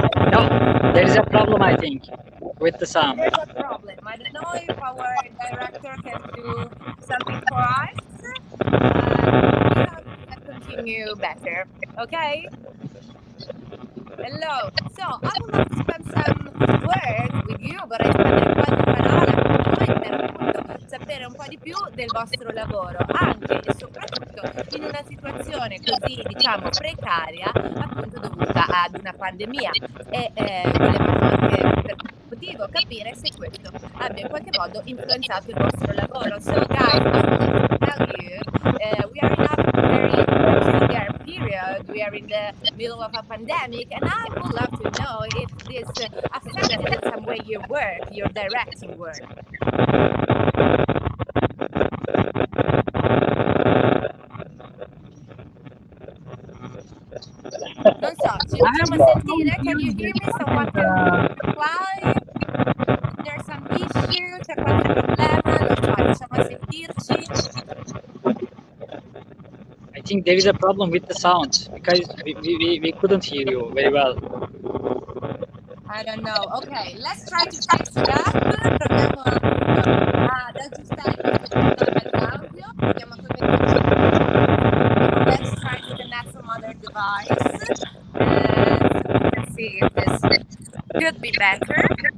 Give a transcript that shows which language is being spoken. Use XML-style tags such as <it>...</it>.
<en>No, there is a problem, I think, with the sound. There's a problem. I don't know if our director can do something for us. We can continue better. Okay? Hello. So I would like to spend some words with you.</en> <it>Vorrei spendere qualche parola con voi per appunto sapere un po' di più del vostro lavoro, anche e soprattutto in una situazione così, diciamo, precaria, appunto dovuta ad una pandemia. E volevamo anche per motivo capire se questo abbia in qualche modo influenzato il vostro lavoro.</it> <en>So guys, I would like to tell you, we are in a very peculiar period. We are in the middle of a pandemic, and I would love to know if this affected in some way your work, your directing work.</en> <it>Non so, ci riusciamo a sentire?</it> <en>Can you hear me? Someone can reply? Is there some issue?</en> <it>C'è qualche problema? Non so, riusciamo a sentirci?</it> <en>I think there is a problem with the sound because we couldn't hear you very well. I don't know. Ok, let's try to fix it up.</en> <it>Proviamo ad aggiustare questo problema di audio. Vediamo come</it> <en>let's try to connect some other device. So we can see if this could be better.</en>